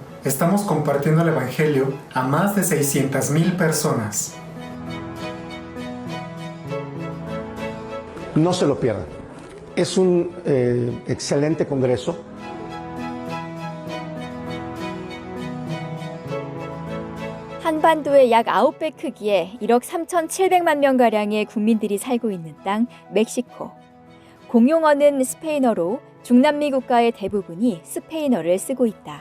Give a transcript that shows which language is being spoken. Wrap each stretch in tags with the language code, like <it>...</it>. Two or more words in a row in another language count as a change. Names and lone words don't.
<es>estamos compartiendo el Evangelio a más de 600,000 personas. No se lo pierdan. Es un excelente congreso.</es> <ko>한반도의 약 9배 크기의 1억 3,700만 명가량의 국민들이 살고 있는 땅 멕시코. 공용어는 스페인어로 중남미 국가의 대부분이 스페인어를 쓰고 있다.</ko>